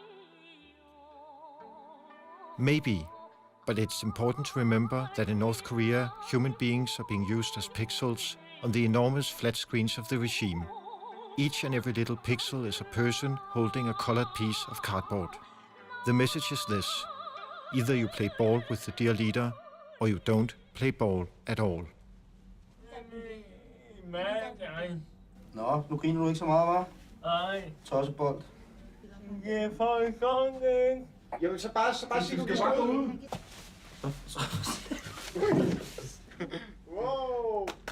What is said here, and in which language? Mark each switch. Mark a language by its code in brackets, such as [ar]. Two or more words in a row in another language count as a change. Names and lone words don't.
[en] Maybe, but it's important to remember that in North Korea, human beings are being used as pixels on the enormous flat screens of the regime. Each and every little pixel is a person holding a colored piece of cardboard. The message is this: either you play ball with the dear leader, or you don't play ball at all. [da] Nå, nu griner du ikke så meget, hva'? Nej. Tossebold. Det er for sådan. Jamen, så bare sig, du kan bare gå ud. Wow.